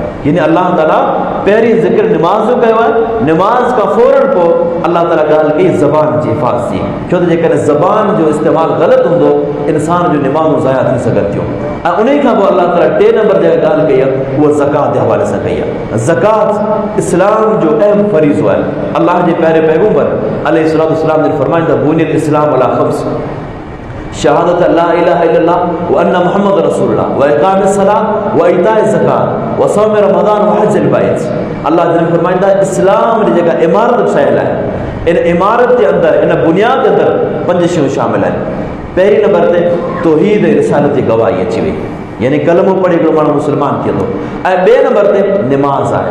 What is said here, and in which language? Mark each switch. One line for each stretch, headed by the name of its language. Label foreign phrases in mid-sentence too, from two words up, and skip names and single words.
Sindhi: यानी अलाह ताला पहिरीं ज़िक्र निमाज़ जो कयो आहे, निमाज़ खां फ़ौरन पोइ अलाह ताला ॻाल्हि कई ज़बान जी हिफ़ाज़त जी, छो त जेकॾहिं ज़बान जो इस्तेमालु ग़लति हूंदो इंसान जूं निमाज़ूं ज़ाया थी सघनि थियूं। ऐं उन खां पोइ अलाह ताला 3 नंबर ते ॻाल्हि कई आहे, उहा ज़कात जे हवाले सां कई आहे। ज़कात इस्लाम जो अहम फरीज़ो आहे। अलाह जे प्यारे पैगंबर
Arabic: عليه الصلاة والسلام
Sindhi: ने फ़रमाया त
Arabic: بني الإسلام على خمس، شهادة لا إله إلا الله وأن محمد رسول الله وإقام الصلاة وإيتاء الزكاة وصوم رمضان وحج البيت.
Sindhi: अल्लाह जन फरमाईंदा इस्लाम जी जेका इमारत ठहियल आहे, इन इमारत जे अंदरि, इन बुनियाद जे अंदरि 5 शयूं शामिल आहिनि। पहिरीं नंबर ते तौहीद ऐं रिसालत जी गवाही अची वई, यानी कलमो पढ़ी हिकिड़ो माण्हू मुस्लमान थिए थो। ऐं 2 नंबर ते निमाज़ आहे।